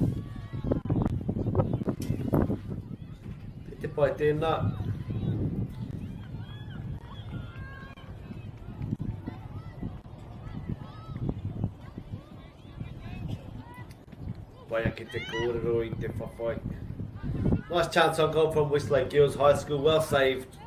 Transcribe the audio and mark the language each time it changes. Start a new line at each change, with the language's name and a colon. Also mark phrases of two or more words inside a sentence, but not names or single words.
Māori: Te pai tēnā. Pai ake te kōrero I te whawhai.
English: Nice chance on goal from Westlake Girls High School, well saved.